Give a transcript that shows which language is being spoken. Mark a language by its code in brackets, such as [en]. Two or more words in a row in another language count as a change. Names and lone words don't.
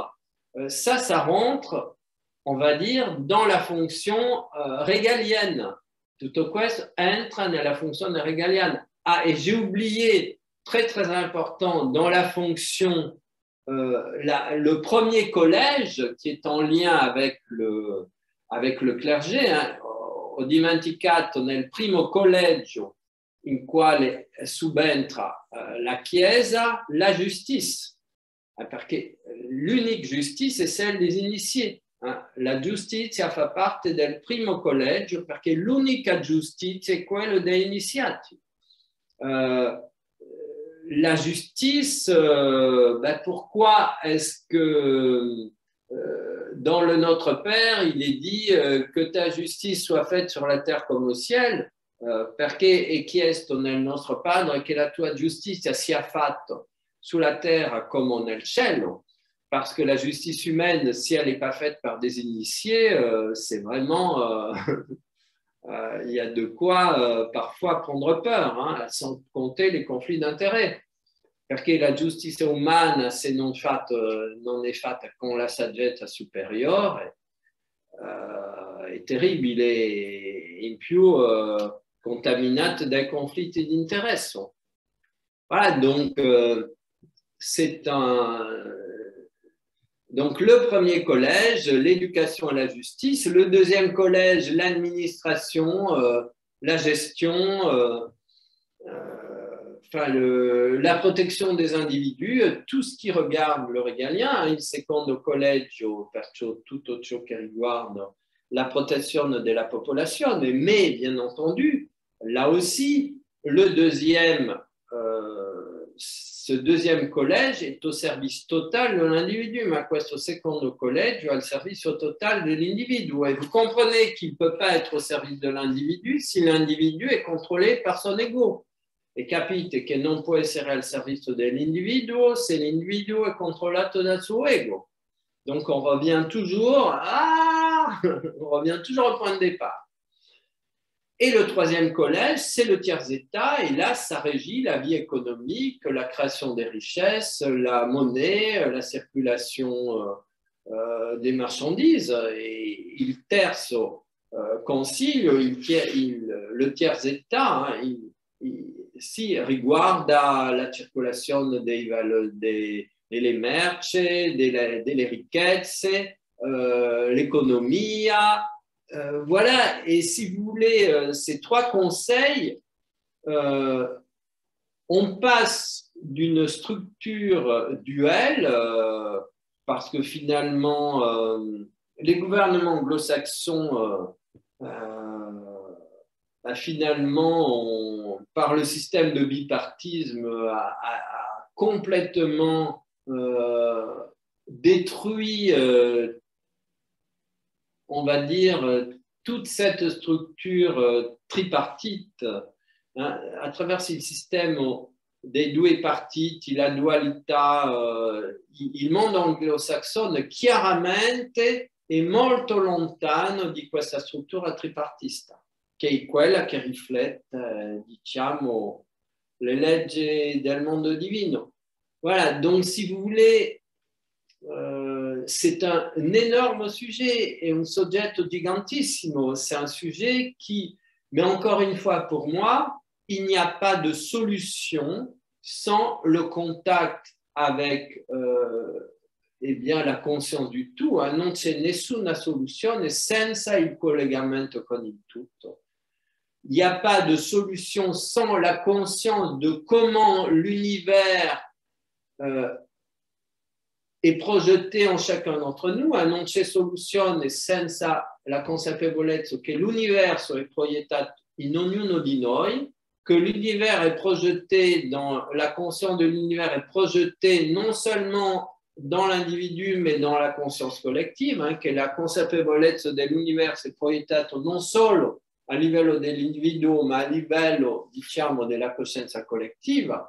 [fr] Ça rentre, on va dire, dans la fonction régalienne. [it] Tutto questo entra nella funzione régalienne. [fr] Ah, et j'ai oublié, très très important, dans la fonction, le premier collège qui est en lien avec le clergé, hein. [it] Ho dimenticato nel primo collegio in quale subentra la Chiesa la giustizia, perché [fr] l'unique justice [it] è [fr] celle des initiés. [it] La giustizia fa parte del primo collegio perché l'unica giustizia è quella degli iniziati. [fr] La justice, pourquoi est-ce que dans le Notre Père, il est dit que ta justice soit faite sur la terre comme au ciel, [it] perché è chiesto nel nostro Padre che la tua giustizia sia fatta sulla terra come nel cielo, [fr] parce que la justice humaine, si elle n'est pas faite par des initiés, c'est vraiment... il y a de quoi parfois prendre peur, hein, sans compter les conflits d'intérêts. [it] Perché la giustizia umana, se non è fatta con la saggezza superiore, è terribile e in più contaminata dai conflitti di interesse. [fr] Voilà, donc donc le premier collège, l'éducation et la justice. Le deuxième collège, l'administration, la gestion, la protection des individus, tout ce qui regarde le régalien. [it] Il secondo collegio, perciò tutto ciò che riguarda la protezione della popolazione, [fr] mais bien entendu, là aussi, ce deuxième collège est au service total de l'individu, [it] ma questo secondo collegio è al servizio totale dell'individu. [fr] Et vous comprenez qu'il ne peut pas être au service de l'individu si l'individu est contrôlé par son ego. [it] E capite che non può essere al servizio dell'individuo se l'individuo è controllato dal suo ego. [fr] Donc on revient toujours au point de départ. Et le troisième collège, c'est le tiers-état, et là, ça régit la vie économique, la création des richesses, la monnaie, la circulation des marchandises. [it] Et il terzo concilio, [fr] le tiers-état, [it] si riguarda la circolazione delle merci, delle ricchezze, l'économia. [fr] Voilà, et si vous voulez, ces trois conseils, on passe d'une structure duelle, parce que finalement, les gouvernements anglo-saxons, finalement, par le système de bipartisme, a complètement détruit, on va dire, toute cette structure tripartite, hein, [it] attraverso il système dei due partiti, la dualità, il mondo anglo-sassone chiaramente è molto lontano di questa struttura tripartista, che è quella che riflette, diciamo, le leggi del mondo divino. [fr] Voilà, donc si vous voulez, c'est un énorme sujet et [it] un soggetto gigantissimo. [fr] C'est un sujet qui, mais encore une fois pour moi, il n'y a pas de solution sans le contact avec eh bien, la conscience du tout. [it] Non c'è nessuna soluzione senza il collegamento con il tutto. [fr] Il n'y a pas de solution sans la conscience de comment l'univers è projeté en chacun d'entre nous. [it] Non c'è soluzione senza la consapevolezza che l'universo è proiettato in ognuno di noi, [fr] que l'univers est projeté dans la conscience de l'univers est projetée non seulement dans l'individu mais dans la conscience collective, hein, [it] che la consapevolezza dell'universo è proiettato non solo a livello dell'individuo ma a livello, diciamo, della coscienza collettiva.